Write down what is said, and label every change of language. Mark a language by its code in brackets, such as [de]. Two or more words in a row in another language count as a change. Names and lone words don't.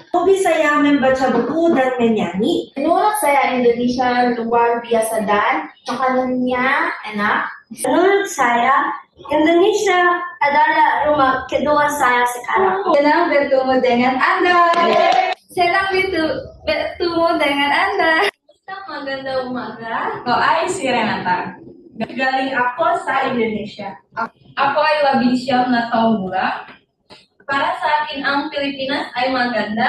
[id] Hobi saya membaca buku dan menyanyi. Menurut saya Indonesia luar biasa dan makanannya enak. Menurut saya Indonesia adalah rumah kedua saya sekarang. Senang bertemu dengan Anda. Senang bertemu dengan Anda. [tl] Isang magandang umaga. Ako ay si Renata. Galing ako sa Indonesia. Ako ay labing siyam na taong gulang. Para sa akin, ang Pilipinas ay maganda.